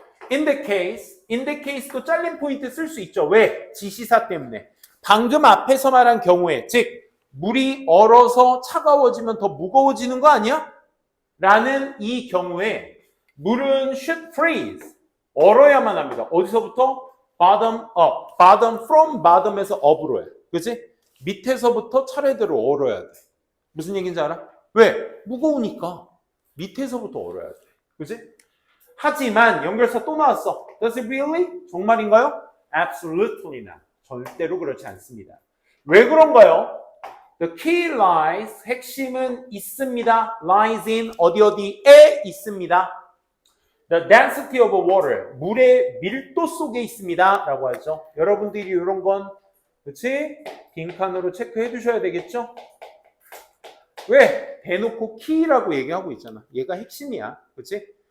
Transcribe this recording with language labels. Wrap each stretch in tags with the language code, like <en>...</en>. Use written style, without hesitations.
<en>In the case</en> <ko>도 잘린 포인트 쓸 수 있죠. 왜? 지시사 때문에. 방금 앞에서 말한 경우에, 즉 물이 얼어서 차가워지면 더 무거워지는 거 아니야? 라는 이 경우에 물은</ko> <en>should freeze.</en> <ko>얼어야만 합니다. 어디서부터?</ko> <en>bottom up. bottom from bottom</en> <ko>에서 up으로 해. 그치? 밑에서부터 차례대로 얼어야 돼. 무슨 얘기인지 알아? 왜? 무거우니까. 밑에서부터 얼어야 돼. 그치? 하지만 연결사 또 나왔어.</ko> <en>Does it really?</en> <ko>정말인가요?</ko> <en>Absolutely not.</en> <ko>절대로 그렇지 않습니다. 왜 그런가요?</ko> <en>The key lies,</en> <ko>핵심은 있습니다.</ko> <en>lies in</en> <ko>어디에 있습니다.</ko> <en>The density of water,</en> <ko>물의 밀도 속에 있습니다. 라고 하죠. 여러분들이 이런 건 그렇지? 빈칸으로 체크해 두셔야 되겠죠? 왜? 대놓고 key라고 얘기하고 있잖아. 얘가 핵심이야. 그렇지?</ko>